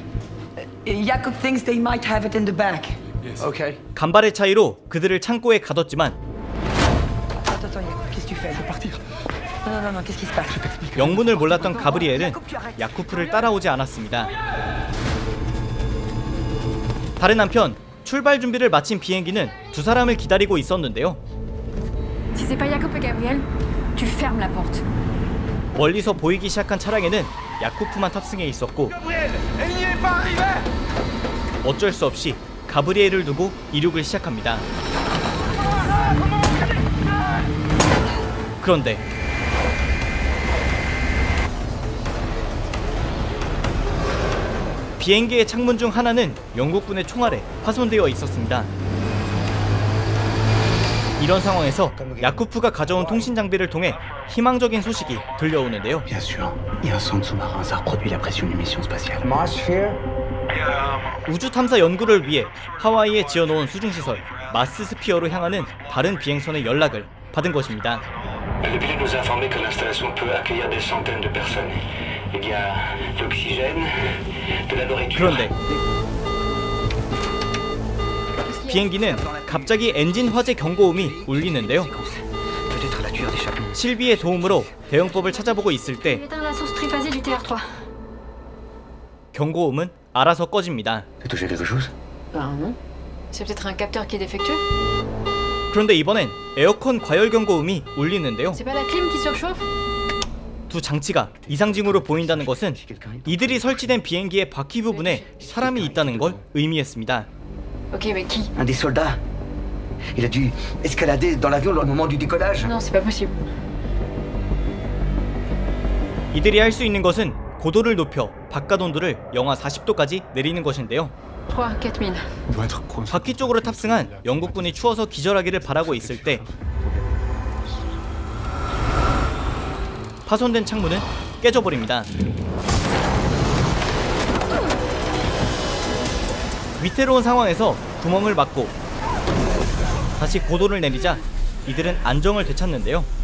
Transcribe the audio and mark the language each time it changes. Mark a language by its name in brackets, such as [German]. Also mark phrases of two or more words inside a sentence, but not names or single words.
[English] Jacob thinks they might have it in the back. Okay. [Korean] 간발의 차이로 그들을 창고에 가뒀지만 [French] Attends, qu'est-ce que tu fais? Faut partir. Non, qu'est-ce qui se passe? [Korean] 영문을 몰랐던 가브리엘은 야쿠프를 따라오지 않았습니다. 다른 한편 출발 준비를 마친 비행기는 두 사람을 기다리고 있었는데요. [French] Si c'est pas Jacob et Gabriel, tu fermes la porte. [Korean] 멀리서 보이기 시작한 차량에는 야쿠프만 탑승해 있었고 어쩔 수 없이 가브리엘을 두고 이륙을 시작합니다. 그런데 비행기의 창문 중 하나는 영국군의 총알에 파손되어 있었습니다. 이런 상황에서 야쿠프가 가져온 통신 장비를 통해 희망적인 소식이 들려오는데요. [French] Bien sûr, il y a un centre sous-marin, ça reproduit la pression d'une mission spatiale. Atmosphere. [Korean] 우주 탐사 연구를 위해 하와이에 지어놓은 수중시설 마스 스피어로 향하는 다른 비행선의 연락을 받은 것입니다. [French] Le pilote nous a informé que l'installation peut accueillir des centaines de personnes. Il y a de l'oxygène, de la nourriture. [Korean] 그런데 비행기는 갑자기 엔진 화재 경고음이 울리는데요. [French] Peut-être la tueur d'échappement. [Korean] 실비의 도움으로 대응법을 찾아보고 있을 때 [French] Éteins la source triphasée du TR3. [Korean] 경고음은 알아서 꺼집니다. [French] T'as touché quelque chose? Ben non. C'est peut-être un capteur qui est défectueux. [Korean] 그런데 이번엔 에어컨 과열 경고음이 울리는데요. [French] C'est pas la clim qui surchauffe? [Korean] 두 장치가 이상징후로 보인다는 것은 이들이 설치된 비행기의 바퀴 부분에 사람이 있다는 걸 의미했습니다. [French] Ok, mais qui? Un des soldats. Il a dû escalader dans l'avion au moment du décollage. Non, c'est pas possible. [Korean] 이들이 할 수 있는 것은 고도를 높여 바깥 온도를 영하 40도까지 내리는 것인데요. [French] 3, 4000. Doit être coincé. [Korean] 바퀴 쪽으로 탑승한 영국군이 추워서 기절하기를 바라고 있을 때 파손된 창문은 깨져버립니다. 위태로운 상황에서 구멍을 막고 다시 고도를 내리자 이들은 안정을 되찾는데요.